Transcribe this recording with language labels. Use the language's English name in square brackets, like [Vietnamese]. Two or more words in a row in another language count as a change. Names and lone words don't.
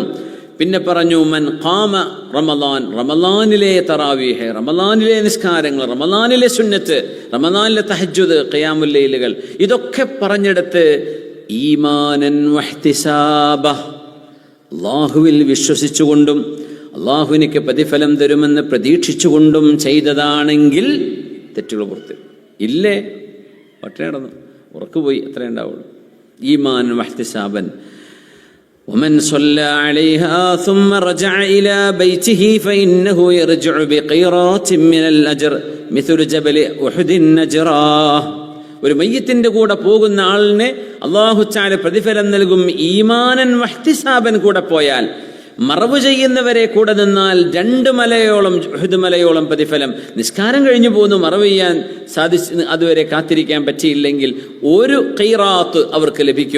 [Malayalam] പിന്നെ പറഞ്ഞു [Arabic] من قام رمضان, [Malayalam] റമളാനിലെ തറാവീഹ്, റമളാനിലെ നിസ്കാരങ്ങൾ, റമളാനിലെ സുന്നത്ത്, റമളാനിലെ തഹജ്ജുദ്, ഖിയാമുൽ ലൈലുകൾ, ഇതൊക്കെ പറഞ്ഞെടുത്ത് [Arabic] إيمانا واحتسابا, [Malayalam] അല്ലാഹുവിൽ വിശ്വസിച്ചുകൊണ്ടും അല്ലാഹുവിനിക്ക് പ്രതിഫലം തരുമെന്ന് പ്രതീക്ഷിച്ചുകൊണ്ടും ചെയ്തതാണെങ്കിൽ തെറ്റുകൾ പുറത്ത് ഇല്ലേ, പട്ടിണി നടന്നു, ഉറക്കുപോയി, അത്രേ ഉണ്ടാവുള്ളൂ. [Arabic] إيمانا واحتسابا. ومن صلى عليها ثم رجع إلى بيته فإنه يرجع بقيرات من الأجر مثل جبل أحد نجراه. [Malayalam] ഒരു മയ്യത്തിന്റെ കൂടെ പോകുന്ന ആളിനെ [Arabic] الله تعالى [Malayalam] പ്രതിഫലം നൽകും. [Arabic] إيمانا واحتسابا [Malayalam] കൂടെ പോയാൽ, മറവ് ചെയ്യുന്നവരെ കൂടെ നിന്നാൽ 2 മലയോളം, ഉഹദ് മലയോളം പ്രതിഫലം. നിസ്കാരം കഴിഞ്ഞു പോകുന്നു, മറവ് ചെയ്യാൻ അതുവരെ കാത്തിരിക്കാൻ പറ്റിയില്ലെങ്കിൽ 1 ഖീറാത്ത് അവർക്ക് ലഭിക്കും.